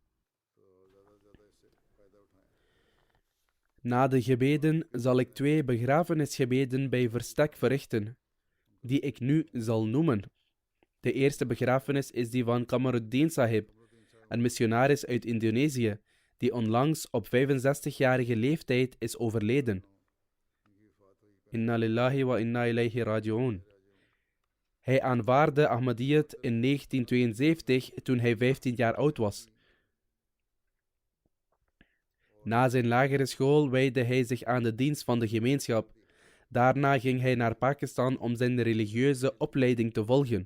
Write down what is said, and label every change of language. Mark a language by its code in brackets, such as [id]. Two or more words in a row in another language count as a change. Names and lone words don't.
[nl] Na de gebeden zal ik 2 begrafenisgebeden bij verstek verrichten, die ik nu zal noemen. De eerste begrafenis is die van Kamaruddin Sahib, een missionaris uit Indonesië, die onlangs op 65-jarige leeftijd is overleden. [ar] إنا لله وإنا إليه راجعون. [nl] Hij aanvaardde Ahmadiyyat in 1972 toen hij 15 jaar oud was. Na zijn lagere school wijdde hij zich aan de dienst van de gemeenschap. Daarna ging hij naar Pakistan om zijn religieuze opleiding te volgen.